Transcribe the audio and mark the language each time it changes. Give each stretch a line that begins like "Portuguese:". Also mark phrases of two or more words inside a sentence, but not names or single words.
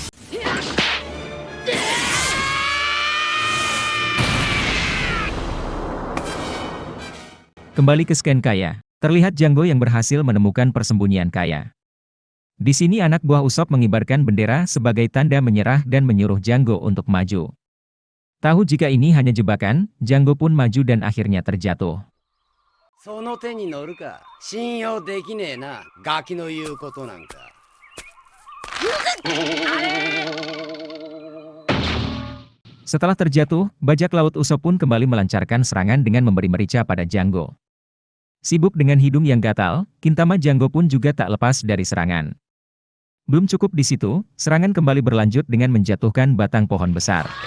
Indonesian: Kembali ke scan Kaya, terlihat Django yang berhasil menemukan persembunyian Kaya. Di sini anak buah Usopp mengibarkan bendera sebagai tanda menyerah dan menyuruh Django untuk maju. Tahu jika ini hanya jebakan, Django pun maju dan akhirnya terjatuh.
Japanese: その手に乗るか信用できねえなガキの言うことなんか
Indonesian: Setelah terjatuh, bajak laut Usopp pun kembali melancarkan serangan dengan memberi merica pada Django. Sibuk dengan hidung yang gatal, Kintama Django pun juga tak lepas dari serangan. Belum cukup di situ, serangan kembali berlanjut dengan menjatuhkan batang pohon besar.